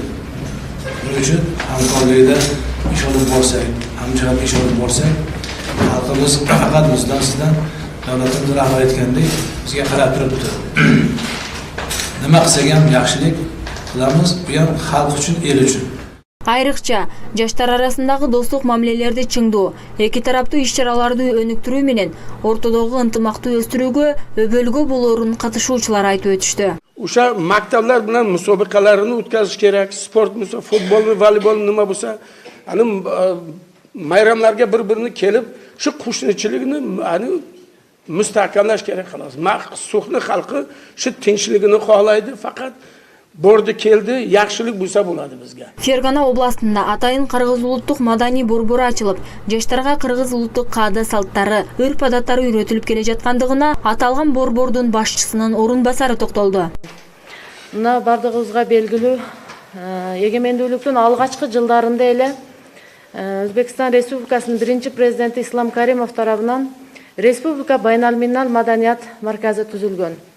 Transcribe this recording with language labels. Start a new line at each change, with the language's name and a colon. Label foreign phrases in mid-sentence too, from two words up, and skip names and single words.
Uzbek: Buning uchun hamkorlikda ish olib borsak, hamjihat ish olib borsak, xalqimiz faqat bizdan, sizdan davlatimiz rahbar aytgandek bizga qarab turibdi. Nima qilsak ham yaxshilik qilamiz, bu ham xalq uchun, el uchun.
Kyrgyz: Айрыкча, жаштар арасындагы достук мамилелерди чыңдоо, эки тараптуу иш-чараларды өнүктүрүү менен ортодогу ынтымакты өстүрүүгө өбөлгө болоорун катышуучулар айтып өтүштү.
Uzbek: O'sha maktablar bilan musobaqalarini o'tkazish kerak. Sport, futbol, voleybol nima bo'lsa, ani bayramlarga bir-birini kelib, shu qo'shnichilikni ani mustahkamlash kerak xolos. So'xni xalqi shu tinchligini xohlaydi, faqat bordi keldi, yaxshilik bo'lsa bo'ladi bizga.
Kyrgyz: Фергана областында атайын кыргыз улуттук маданий борбору ачылып, жаштарга кыргыз улуттук каада салттары, өрп-адаттары үйрөтүлүп келе жаткандыгына аталган борбордун башчысынын орун басары токтолду. Мына бардыгыбызга белгилүү, эгемендүүлүктүн алгачкы жылдарында эле Өзбекстан Республикасынын биринчи президенти Ислам Каримов тарабынан Республика Байналминал маданият марказы түзүлгөн.